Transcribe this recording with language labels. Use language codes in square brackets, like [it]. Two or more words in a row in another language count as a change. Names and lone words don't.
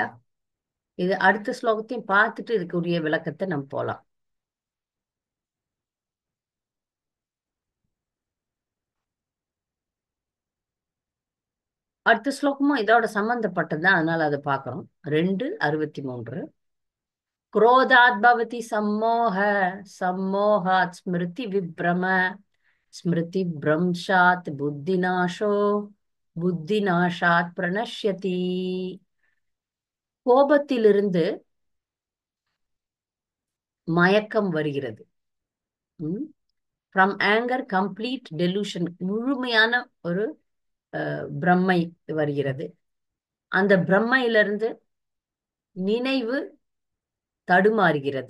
[ta] இது அடுத்த ஸ்லோகத்தையும் பார்த்துட்டு இதுக்குரிய விளக்கத்தை நம்ம போலாம். அடுத்த ஸ்லோகமும் இதோட சம்பந்தப்பட்டதுதான், அதனால அதை பார்க்கிறோம். 2:63. [sa] क्रोधात् भवति सम्मोह, सम्मोहात् स्मृति विभ्रम, स्मृति भ्रंशात् बुद्धिनाशो, बुद्धिनाशात् प्रणश्यति. [ta] கோபத்திலிருந்து மயக்கம் வருகிறது. [en] from anger complete delusion, [ta] முழுமையான ஒரு பிரம்மை வருகிறது. அந்த பிரம்மையிலிருந்து நினைவு தடுமாறுகிறது.